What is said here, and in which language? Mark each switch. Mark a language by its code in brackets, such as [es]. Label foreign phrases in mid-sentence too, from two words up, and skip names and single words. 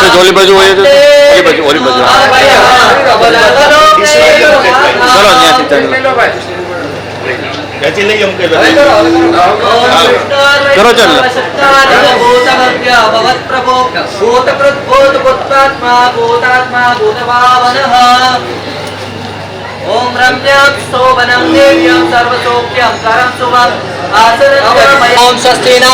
[gu] ઓલી બાજુ હોય તો ઓલી બાજુ ચલો ત્યાંથી [hi] करो चल [sa] ओम रम्यं शोभनं देव्यं सर्वसौख्यं करं शुभं ओम स्वस्ति न